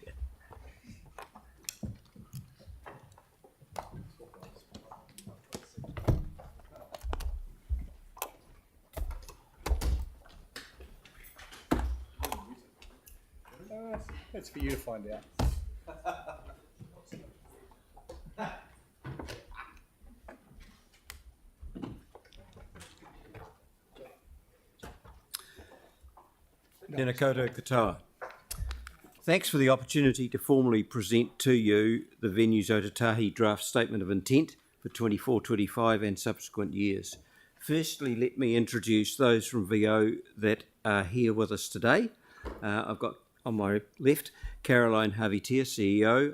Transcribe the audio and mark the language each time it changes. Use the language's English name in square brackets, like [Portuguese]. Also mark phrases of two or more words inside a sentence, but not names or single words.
[English] That's for you to find out. [Māori] Tēnā koutou katoa. [English] Thanks for the opportunity to formally present to you the Venues Otatahi Draft Statement of Intent for 24-25 and subsequent years. Firstly, let me introduce those from VO that are here with us today. I've got on my left, Caroline Havitia, CEO.